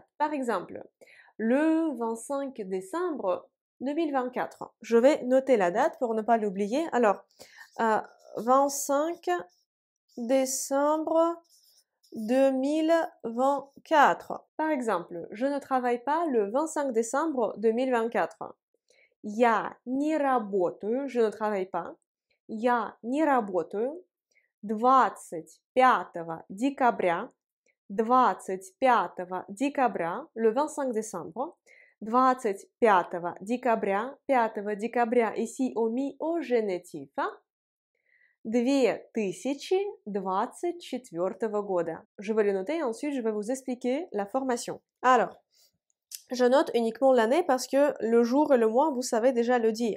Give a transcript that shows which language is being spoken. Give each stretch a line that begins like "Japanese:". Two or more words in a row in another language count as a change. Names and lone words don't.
French: Par exemple, le 25 décembre 2024. Je vais noter la date pour ne pas l'oublier. Alors, 25 décembre 2024. Par exemple, je ne travaille pas le 25 décembre 2024.
Russian: Я не работаю,
French: je ne travaille pas.
Russian: Я не работаю 25 декабря, 25 декабря,
French: le 25 décembre, 25 декабря, 5 décabria, ici on mis au génitif.
Russian: 2024 года.
French: Je vais le noter et ensuite je vais vous expliquer la formation. Alors, je note uniquement l'année parce que le jour et le mois, vous savez déjà le dire.